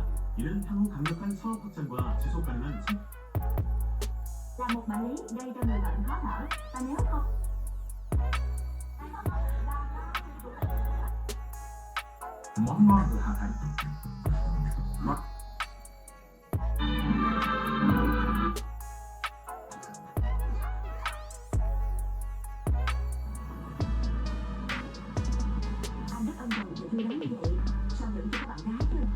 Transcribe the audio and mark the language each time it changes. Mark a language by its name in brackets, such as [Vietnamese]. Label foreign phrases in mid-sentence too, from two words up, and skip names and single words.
[Korean] 이는 향후 강력한 사업 확장과 지속 가능한 성. [Vietnamese] Là một bệnh lý gây cho người bệnh khó thở và nếu không Món ngon của Hà Thành. Ngon. anh rất ân cần về vui lắm như vậy, sao vẫn chưa có bạn gái chứ?